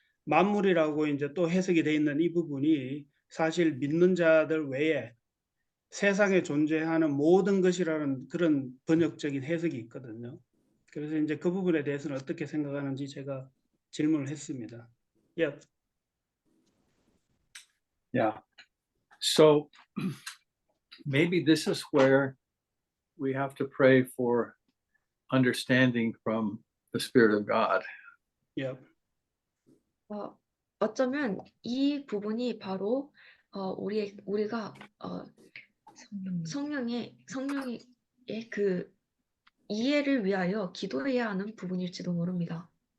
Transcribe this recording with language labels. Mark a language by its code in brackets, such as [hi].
[ko] 만물이라고 이제 또 해석이 돼 있는 이 부분이 사실 믿는 자들 외에 세상에 존재하는 모든 것이라는 그런 번역적인 해석이 있거든요. 그래서 이제 그 부분에 대해서는 어떻게 생각하는지 제가 질문을 했습니다. 예. [en] Yeah. So maybe this is where we have to pray for understanding from the Spirit of God. [ko] 예. 어쩌면 이 부분이 바로 우리가 성령의 그 이해를 위하여 기도해야 하는 부분일지도 모릅니다.